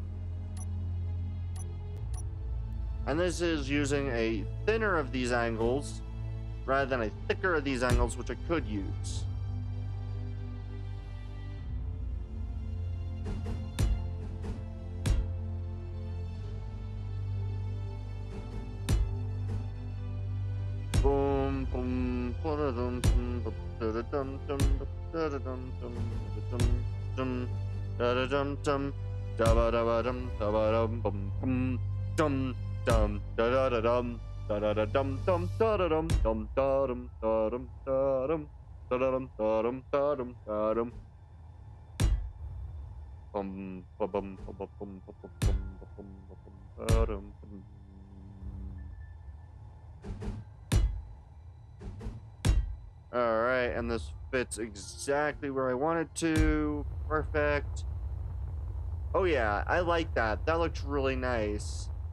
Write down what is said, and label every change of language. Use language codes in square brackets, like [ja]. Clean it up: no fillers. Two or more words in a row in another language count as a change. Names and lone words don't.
[en] And this is using a thinner of these angles, rather than a thicker of these angles, which I could use. Boom, boom, ba-da-dum, dum, ba-da-dum, dum, ba-da-dum, dum, ba-da-dum, dum, da-da-dum, dum, da-ba-da-ba-dum, da-ba-dum, bum, bum, dum, dum, da-da-da-dum, da-da-da-dum, dum, da-da-dum, dum, da-dum, da-dum, da-dum, da-da-dum, da-dum, da-dum, da-dum. Bum, ba-bum, ba-ba-bum, ba-ba-bum, ba-bum, ba-bum, da-dum, dum. Alright, and this fits exactly where I want it to. Perfect. Oh yeah, I like that. That looks really nice.